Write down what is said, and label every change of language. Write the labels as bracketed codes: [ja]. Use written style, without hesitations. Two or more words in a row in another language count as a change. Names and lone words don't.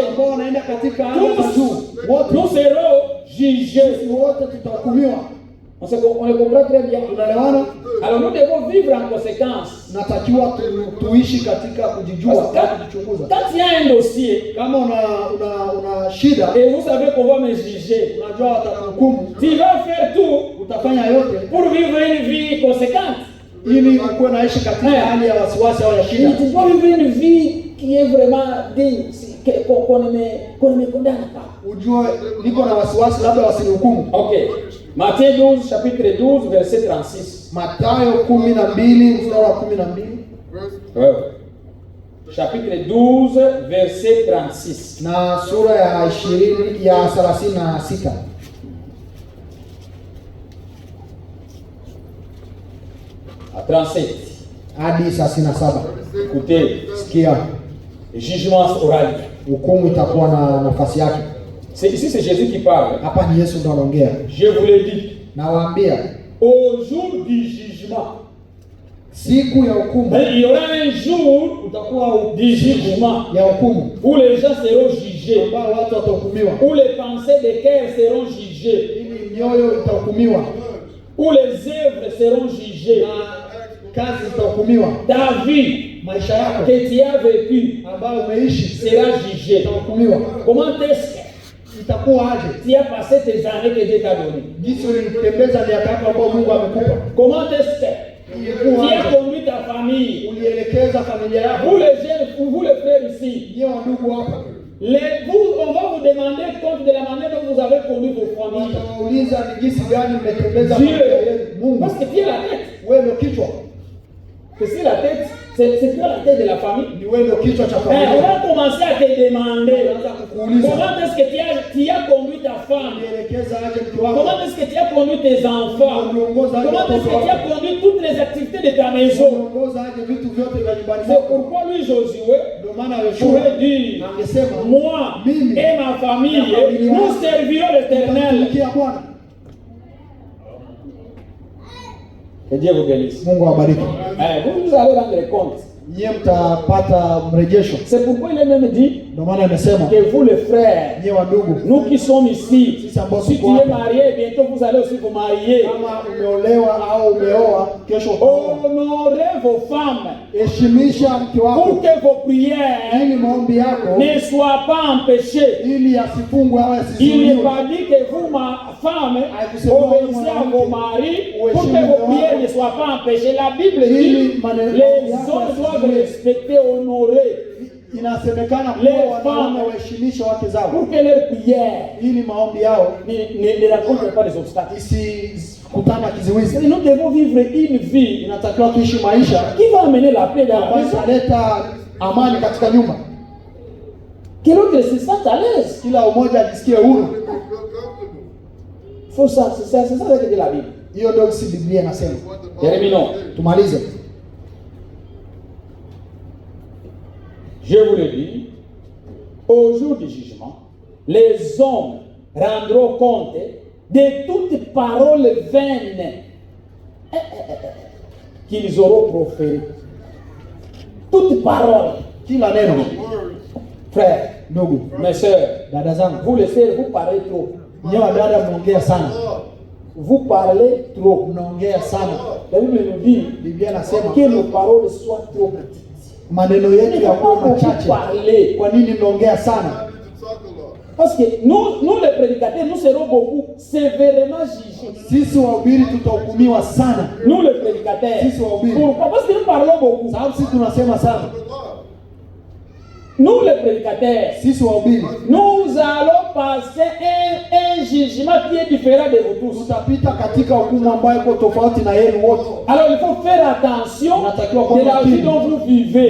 [sw] ambao wanaenda katika anga za juu, wote [fr] nous serons jugés. [sw] sisi wote tutahukumiwa. [fr] On le comprend très bien. [sw] Tunaelewana? [fr] Alors nous devons vivre en conséquence. [sw] Natakiwa tuishi katika kujijua na kujichunguza. [fr] Quand il y a un dossier, [sw] Kama una shida, [fr] et vous savez qu'on va me juger, [sw] unajua watakuhukumu, [fr] tu vas faire tout [sw] utafanya yote [fr] pour vivre une vie conséquente. [sw] ili ukuwe naishi katika hali ya wasiwasi au ya shida. [fr] Tu dois vivre une vie qui est vraiment digne, qu'on ne me condamne pas. [sw] Ujue niko na wasiwasi labda wasinihukumu. Ok. [fr] Matthieu 12, chapitre 12, verset 36. [sw] Mathayo 12 mstari wa 12 [fr] Ouais. Chapitre 12, verset 36. [sw] na sura ya 20 ya 36 [fr] À 37. [sw] hadi 37. [fr] Écoutez, [sw] Sikia, [fr] le jugement oral. [sw] hukumu itakuwa na nafasi yake. [fr] Ici, c'est Jésus qui parle. [sw] Hapa ni Yesu ndo anaongea. [fr] Je vous l'ai dit. [sw] Nawaambia [fr] Au jour du jugement, [sw] siku ya hukumu [fr] il y aura un jour [sw] utakuwa [fr] du jugement [sw] ya hukumu [fr] où les gens seront jugés, [sw] ambao watu watahukumiwa, [fr] où les pensées des cœurs seront jugées, [sw] ili mioyo itahukumiwa [fr] où les œuvres seront jugées. [sw] na kazi zitahukumiwa. [fr] Ta vie [sw] Maisha yako [fr] que tu as vécue [sw] ambayo umeishi [fr] sera jugée. [sw] itahukumiwa. [fr] Comment est-ce que [sw] Itakuwa aje? [fr] tu as passé tes années que Dieu t'a données? [sw] Jinsi ulitembeza miaka yako ambayo Mungu amekupa. [fr] Comment est-ce que [sw] Ilikuwa [fr] tu as [sw] aje? [fr] conduit ta famille? [sw] Ulielekeza familia yako. [fr] Vous les jeunes, vous les frères ici, [sw] Nyewe ndugu hapa, [fr] on va vous demander compte de la manière dont vous avez conduit vos familles. [sw] watawauliza ni jinsi gani mmetembeza [fr] Dieu, [sw] familia yenu. Mungu, [fr] parce que tu es la tête. [sw] wewe ndio kichwa. [fr] Que si la tête, c'est toi la tête de la famille. [sw] Ni wewe ndio kichwa cha [fr] On [sw] familia. [fr] va commencer à te demander [sw] Unaanza kukuuliza [fr] comment est-ce que tu as conduit ta femme? [sw] ulielekeza aje mke wako? [fr] Comment est-ce que tu as conduit tes enfants? [sw] Uliongoza aje [fr] Comment est-ce [sw] watoto [fr] que tu as [sw] wako? [fr] conduit toutes les activités de ta maison? [sw] Uliongoza aje vitu vyote vya nyumbani [fr] C'est [sw] mwako? [fr] pourquoi lui, Josué, [sw] Ndio maana [fr] pourrait [sw] Yoshua [fr] dire, [sw] angesema [fr] moi et ma famille, nous servirons l'Éternel. [sw] tutamtumikia Bwana. [fr] Que Dieu vous bénisse. [sw] Mungu awabariki. [fr] Vous allez rendre compte. [sw] Nyie mtapata mrejesho. [fr] C'est pourquoi il est même dit [sw] Ndio maana amesema [fr] que vous les frères, [sw] nyie wa ndugu, [fr] nous qui sommes ici, [sw] sisi ambao [fr] si tu [sw] tuko [fr] es [sw] hapa, [fr] marié, bientôt vous allez aussi vous marier. [sw] kama umeolewa au umeoa, kesho utaoa. [fr] Honorez vos femmes [sw] Heshimisha mke [fr] pour [sw] wako [fr] que vos prières [sw] ili maombi yako [fr] ne soient pas empêchées. [sw] ili asifungwe au [fr] Il n'est [sw] asizuiliwe. [fr] pas dit que vous, ma femme, obéissez à vos maris pour que vos prières ne soient pas empêchées. La Bible dit les hommes doivent respecter, honorer [sw] Inasemekana [fr] Les [sw] kuwa wanaume [fr] femmes. [sw] waheshimishe wake zao [fr] pour que leurs prières [sw] ili maombi yao [fr] ne rencontrent pas des obstacles. [sw] isikutana kizuizi. [fr] Nous devons vivre une vie [sw] Inatakiwa tuishi maisha [fr] qui va amener la paix dans la [sw] ambayo [fr] maison. [sw] italeta amani katika nyumba, [fr] Que l'autre se sente à l'aise. [sw] kila umoja ajisikie huru. [fr] Faut ça, c'est ça que dit la Bible. [sw] Hiyo ndio si Biblia inasema. [fr] Terminons. [sw] Tumalize. [fr] Je vous le dis, au jour du jugement, les hommes rendront compte de toutes paroles vaines qu'ils auront proférées. Toutes paroles. [sw] Kila neno. [fr] Frères, [sw] Ndugu, [fr] mes sœurs, [sw] dada zangu, [fr] vous les sœurs, vous parlez trop. [sw] nyewe dada mnaongea sana. [fr] Vous parlez trop. [sw] Mnaongea sana. [fr] La Bible nous dit [sw] Biblia inasema [fr] que nos paroles soient trop petites. [sw] maneno yetu yakuwa machache. [fr] Parler. [sw] Kwa nini mnaongea sana? [fr] Parce que nous les prédicateurs, nous serons beaucoup sévèrement jugés. [sw] Sisi wahubiri tutahukumiwa sana. [fr] Nous les prédicateurs. [sw] Sisi wahubiri. [fr] Pourquoi? Parce que nous parlons beaucoup. [sw] Sababu sisi tunasema sana. [fr] Nous les prédicateurs, [sw] Sisi wahubiri [fr] nous allons passer un jugement qui est différent de vous tous. [sw] tutapita katika hukumu ambayo iko tofauti na yenu wote. [fr] Alors il faut faire attention de la vie dont vous vivez.